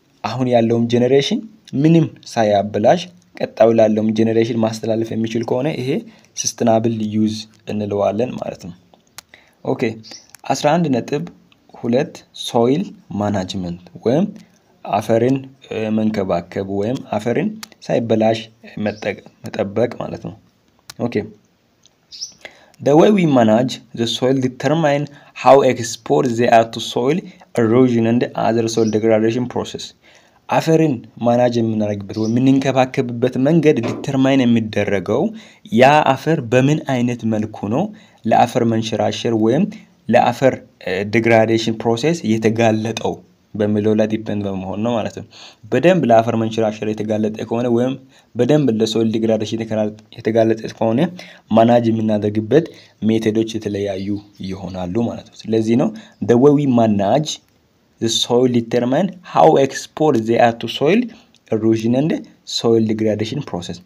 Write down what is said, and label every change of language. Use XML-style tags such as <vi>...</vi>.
<am>አሁን ያለውን ጄነሬሽን ምንም ሳያበላሽ ቀጣው ላለውም ጄነሬሽን ማስተላለፍ የሚችል ከሆነ ይሄ sustainable use እንለዋለን ማለት ነው ኦኬ 11.2 soil management ወይም አፈርን መንከባከብ ወይም አፈርን ሳይበላሽ መጠበቅ ማለት ነው ኦኬ</am> <en>The way we manage the soil determine how exposed they are to soil erosion and other soil degradation process.</en> <am>አፈርን ማናጅ የምናደርግበት ወይ የምንከባከብበት መንገድ ዲተርማይን የሚደረገው ያ አፈር በምን አይነት መልኩ ነው ለአፈር መንሸራሸር ወይም ለአፈር ዲግራዴሽን ፕሮሰስ የተጋለጠው በሚለው ላይ ዲፔንድ በመሆን ነው ማለት ነው። በደንብ ለአፈር መንሸራሸር የተጋለጠ ከሆነ ወይም በደንብ ለሶይል ዲግራዴሽን የተጋለጠ ከሆነ ማናጅ የምናደርግበት ሜቶዶች የተለያዩ ይሆናሉ ማለት ነው። ስለዚህ ነው</am> <en>the way we manage the soil determine how exposed they are to soil erosion and soil degradation process.</en>